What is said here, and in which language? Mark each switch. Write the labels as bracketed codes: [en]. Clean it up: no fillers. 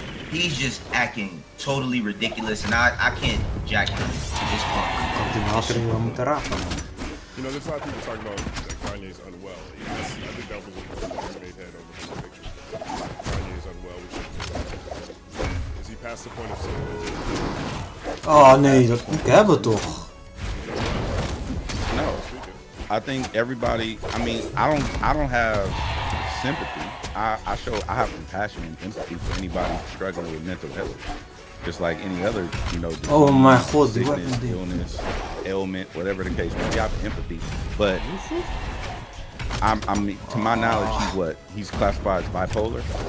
[en] He's just acting totally ridiculous, and I can't jack him at this point. You know, there's a lot of people talking about that Kanye's unwell. I think that was a made head over his picture. Kanye's unwell. Is he past the point of saying? [nl] Oh nee, dat moet ik hebben toch? [en] No, I think everybody. I mean, I don't have sympathy. I have compassion and empathy for anybody struggling with mental health. Just like any other, you know, disease, oh my god, sickness, illness, ailment, whatever the case may be. I have empathy, but I'm to my knowledge, he's classified as bipolar.